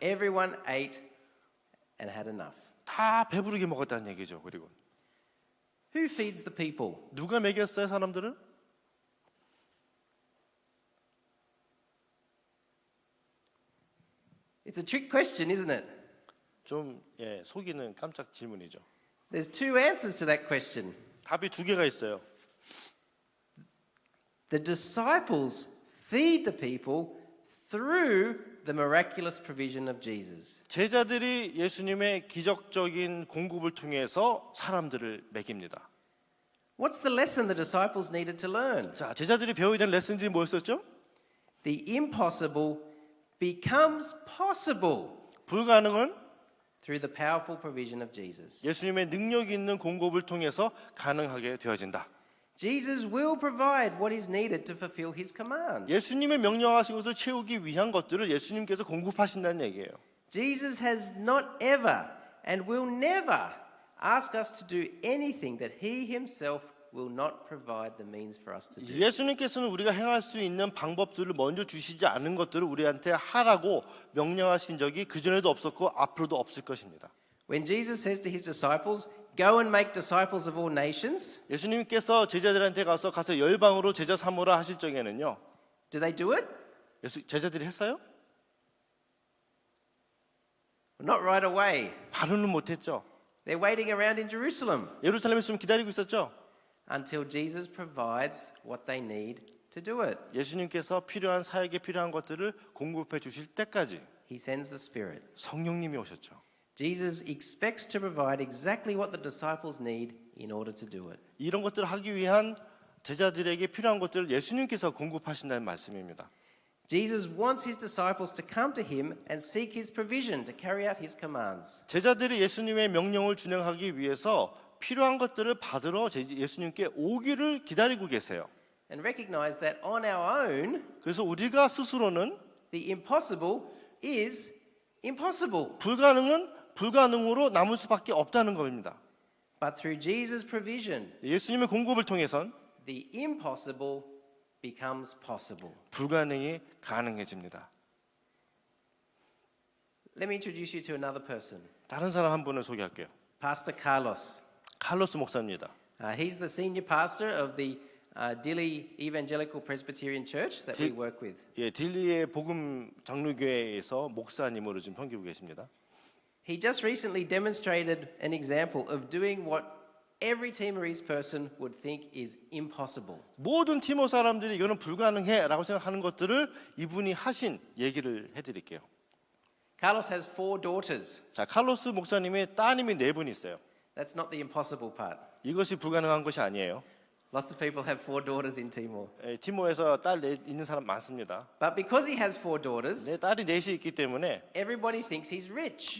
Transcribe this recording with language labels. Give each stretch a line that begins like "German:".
English: everyone ate and had enough.
Korean: 다 배부르게 먹었다는 얘기죠. 그리고
English: Who feeds the people?
Korean: 누가 먹였어요, 사람들을?
English: It's a trick question, isn't it?
Korean: 좀 속이는 깜짝 질문이죠.
English: There's two answers to that question.
Korean: 답이 두 개가 있어요.
English: The disciples feed the people through the miraculous provision of Jesus.
Korean: 제자들이 예수님의 기적적인 공급을 통해서 사람들을 먹입니다.
English: What's the lesson the disciples needed to learn?
Korean: 자, 제자들이 배워야 될 레슨들이 뭐였었죠?
English: The impossible becomes possible
Korean: 불가능은
English: through the powerful provision of Jesus.
Korean: 예수님의 능력 있는 공급을 통해서 가능하게 되어진다.
English: Jesus will provide what is needed to fulfill his command.
Korean: 예수님의 명령하신 것을 채우기 위한 것들을 예수님께서 공급하신다는 얘기예요.
English: Jesus has not ever and will never ask us to do anything that he himself will not provide the means for us to do.
Korean: 예수님께서는 우리가 행할 수 있는 방법들을 먼저 주시지 않은 것들을 우리한테 하라고 명령하신 적이 그전에도 없었고 앞으로도 없을 것입니다.
English: When Jesus says to his disciples, "Go and make disciples of all nations,"
Korean: 예수님께서 제자들한테 가서 열방으로 제자 삼으라 하실 적에는요.
English: do they do it?
Korean: 제자들이 했어요?
English: Not right away.
Korean: 바로는 못했죠.
English: They're waiting around in Jerusalem
Korean: 예루살렘에 있으면 기다리고 있었죠.
English: until Jesus provides what they need to do it.
Korean: 예수님께서 필요한 사역에 필요한 것들을 공급해 주실 때까지
English: He sends the Spirit.
Korean: 성령님이 오셨죠.
English: Jesus expects to provide exactly what the disciples need in order to do it.
Korean: 이런 것들을 하기 위한 제자들에게 필요한 것들을 예수님께서 공급하신다는 말씀입니다.
English: Jesus wants his disciples to come to him and seek his provision to carry out his commands.
Korean: 제자들이 예수님의 명령을 준행하기 위해서 필요한 것들을 받으러 예수님께 오기를 기다리고 계세요.
English: And recognize that on our own,
Korean: 그래서 우리가 스스로는
English: the impossible is impossible.
Korean: 불가능은 불가능으로 남을 수밖에 없다는 겁니다.
English: But through Jesus' provision,
Korean: 예수님의 공급을 통해선
English: the impossible becomes possible.
Korean: 불가능이 가능해집니다.
English: Let me introduce you to another person,
Korean: 다른 사람 한 분을 소개할게요.
English: Pastor Carlos.
Korean: 칼로스 목사입니다.
English: He's the senior pastor of the Dili Evangelical Presbyterian Church that we work with.
Korean: 딜리의 복음 장로교회에서 목사님으로 지금 섬기고 계십니다.
English: He just recently demonstrated an example of doing what every Timorese person would think is impossible.
Korean: 모든 티모 사람들이 이거는 불가능해라고 생각하는 것들을 이분이 하신 얘기를 해드릴게요.
English: Carlos has 4 daughters.
Korean: 자, 칼로스 목사님의 따님이 4분 있어요.
English: That's not the impossible part.
Korean: 이것이 불가능한 것이 아니에요.
English: Lots of people have 4 daughters in Timor.
Korean: 티모에서 딸 있는 사람 많습니다.
English: But because he has 4 daughters,
Korean: 내 딸이 4이 있기 때문에
English: everybody thinks he's rich.